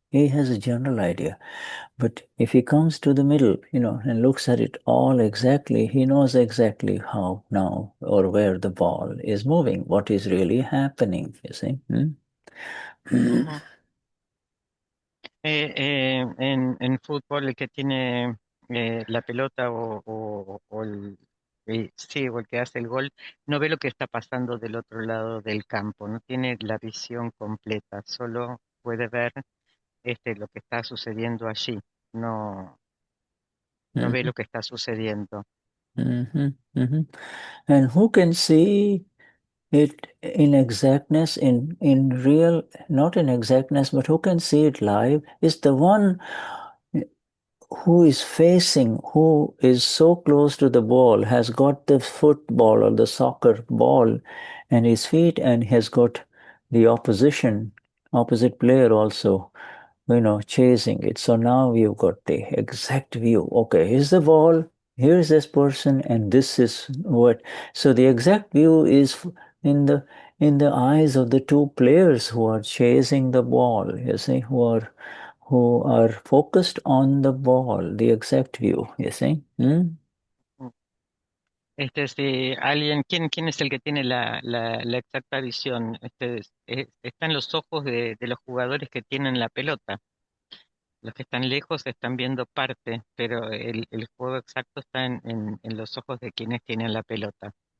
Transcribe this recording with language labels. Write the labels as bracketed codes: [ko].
[en] He has a general idea. But if he comes to the middle, and looks at it all exactly, he knows exactly how now or where the ball is moving, what is really happening, you see. [es] En fútbol, el que tiene la pelota o sí, o el que hace el gol, no ve lo que está pasando del otro lado del campo, no tiene la visión completa, solo puede ver lo que está sucediendo allí, no ve lo que está sucediendo. [en] And who can see it in exactness, in real, not in exactness, but who can see it live, is the one who is facing, who is so close to the ball, has got the football or the soccer ball and his feet, and has got the opposite player also, chasing it. So now we've got the exact view. Okay, here's the ball, here's this person, and this is what. So the exact view is in the eyes of the two players who are chasing the ball, you see, who are focused on the ball, the exact view, you see. [es] Si alguien, ¿quién es el que tiene la exacta visión? Está en los ojos de los jugadores que tienen la pelota. Los que están lejos están viendo parte, pero el juego exacto está en los ojos de quienes tienen la pelota.